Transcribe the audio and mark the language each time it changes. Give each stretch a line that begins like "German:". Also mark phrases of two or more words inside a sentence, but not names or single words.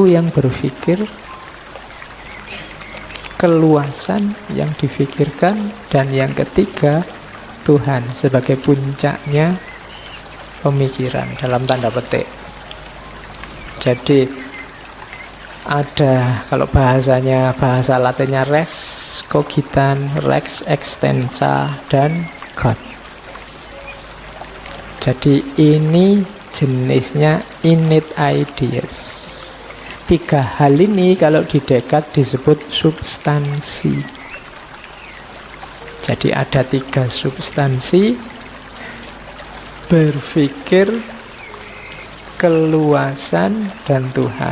Indonesian: Aku yang berpikir, keluasan yang difikirkan. Dan yang ketiga, Tuhan sebagai puncaknya pemikiran dalam tanda petik. Jadi ada, kalau bahasa Latinnya
Latin: res cogitan, lex extensa,
Indonesian: dan God. Jadi ini jenisnya
English: innate ideas.
Indonesian: Tiga hal ini kalau di Descartes disebut substansi. Jadi ada tiga substansi: berpikir, keluasan, dan Tuhan.